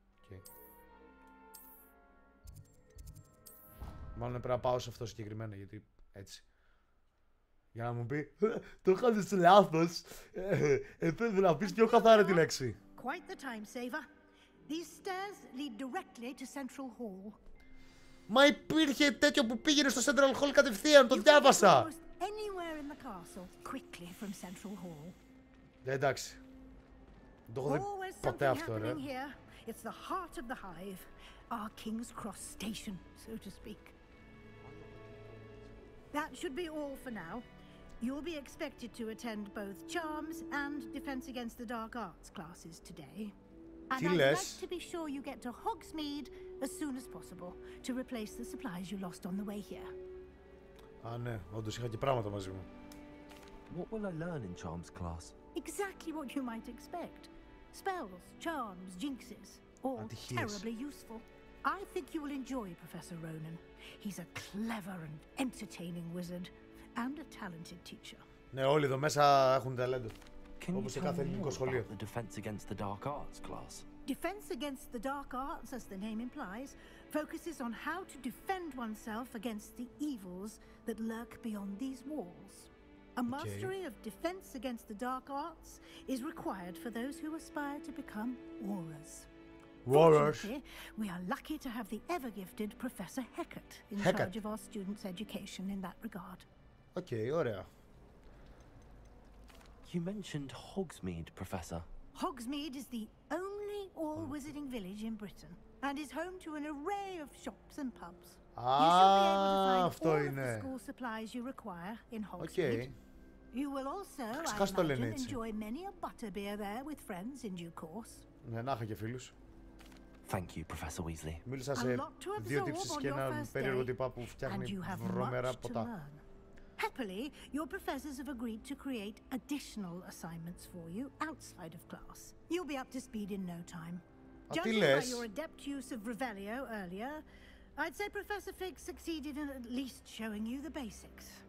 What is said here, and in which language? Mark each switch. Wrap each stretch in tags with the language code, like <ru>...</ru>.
<en>Okay.</en> <el>Μάλλον πρέπει να πάω σε αυτό συγκεκριμένα, γιατί έτσι. Για να μου πει, το είχατε λάθος. Πρέπει να πεις πιο καθαρά τη λέξη.</el> <en>Quite the time saver. These stairs lead directly to Central Hall.</en> <el>Μα υπήρχε τέτοιο που πήγαινε στο Central Hall κατευθείαν, το διάβασα.</el> <en>Anywhere in the castle, quickly from Central Hall.</en> <el>Εντάξει. Δεν το έχω δει ποτέ αυτό, ρε.</el> <en>It's the heart of the hive, our King's Cross station, so to speak. That should be all for now. You'll be expected to attend both Charms and Defense Against the Dark Arts classes today. And I'd like to be sure you get to Hogsmeade as soon as possible to replace the supplies you lost on the way here.</en> <el>Α, ναι, όντως είχα και πράγματα μαζί μου.</el> <en>What will I learn in Charms class? Exactly what you might expect. Spells, charms, jinxes, all terribly useful. I think you will enjoy Professor Ronan. He's a clever and entertaining wizard and a talented teacher.</en> <el>Ναι, όλοι εδώ μέσα έχουν ταλέντο. Όπως σε κάθε ελληνικό σχολείο.</el> <en>The Defense Against the Dark Arts class. Defense Against the Dark Arts, as the name implies, focuses on how to defend oneself against the evils that lurk beyond these walls. A mastery of Defense Against the Dark Arts is required for those who aspire to become Aurors. Fortunately, we are lucky to have the ever-gifted Professor Hecat in charge of our students' education in that regard.</en> <el>Okay, ωραία.</el> <en>You mentioned Hogsmeade, Professor. Hogsmeade is the only all-wizarding village in Britain and is home to an array of shops and pubs. You should be able to find all of the school supplies you require in Hogsmeade. You will also, I imagine, enjoy many a butterbeer there with friends in due course.</en> <el>Ναι, να είχα και φίλους.</el> <en>Thank you, Professor Weasley.</en> <el>Μίλησα σε δύο τύψεις και έναν περίεργο τύπα που φτιάχνει βρώμερα ποτά.</el> <en>Happily, your professors have agreed to create additional assignments for you outside of class. You'll be up to speed in no time. Judging by your adept use of Revelio earlier, I'd say Professor Fig succeeded in at least showing you the basics.</en>